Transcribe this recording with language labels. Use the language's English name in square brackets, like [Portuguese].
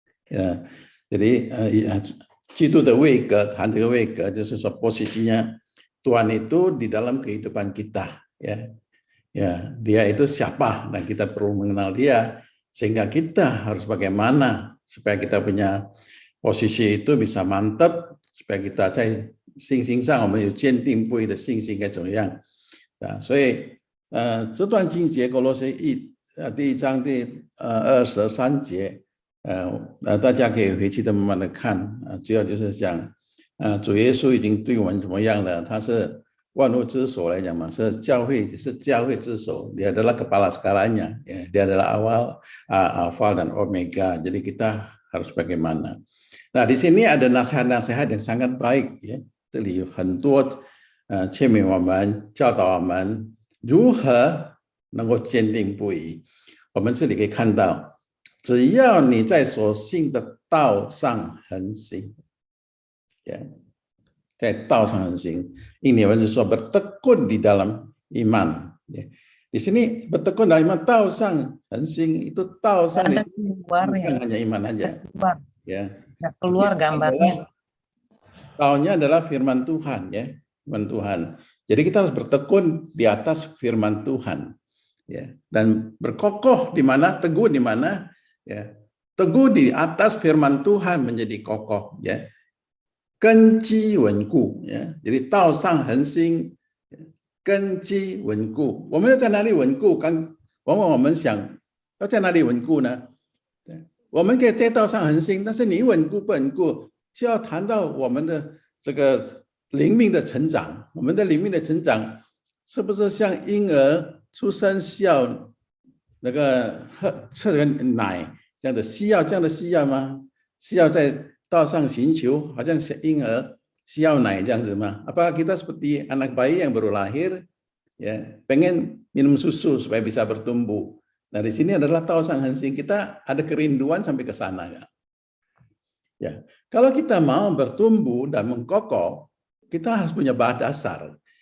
[Indonesian] Ya, jadi itu [English] the way God, the way God, [Indonesian] posisinya Tuhan itu di dalam kehidupan kita, ya. Ya, dia itu siapa dan kita perlu mengenal dia sehingga kita harus bagaimana supaya kita punya posisi itu bisa mantap supaya kita [Chinese] 在信心上我们有坚定不移的信心该怎么样啊？所以这段经节哥罗西第一章23节，大家可以回去的慢慢的看主要就是讲主耶稣已经对我们怎么样了？他是万物之首来讲嘛，是教会之首， [Indonesian] dia adalah kepala segalanya, ya, dia adalah awal, alfa dan omega. Jadi kita harus bagaimana? Nah, di sini ada nasihat-nasihat yang sangat baik ya. [Chinese] 这里有很多劝勉我们、教导我们如何能够坚定不移。我们这里可以看到，只要你在所信的道上恒行，在道上恒行，印尼文是说 [Indonesian] bertekun di dalam iman. Di sini bertekun dalam iman, 道上恒行itu 道上itu bukan hanya iman aja. Ya. Keluar gambarnya. Taunya adalah firman Tuhan, ya, firman Tuhan. Jadi kita harus bertekun di atas firman Tuhan, ya, dan berkokoh di mana, teguh di mana, ya, teguh di atas firman Tuhan menjadi kokoh, ya, 根基稳固，呀，jadi 道上恒心，根基稳固。 [Chinese] 我们要在哪里稳固？往往我们想要在哪里稳固呢？我们可以在道上恒心，但是你稳固不稳固，就要谈到我们的这个灵命的成长。我们的灵命的成长，是不是像婴儿出生需要那个喝奶这样的需要吗？需要在道上寻求，好像婴儿需要奶这样子吗？ [Indonesian] Apakah kita seperti anak bayi yang baru lahir, ya, pengen minum susu supaya bisa bertumbuh? Nah, di sini adalah taosan hansing, kita ada kerinduan sampai ke sana, ya. Kalau kita mau bertumbuh dan mengkokoh, kita harus punya bahan dasar.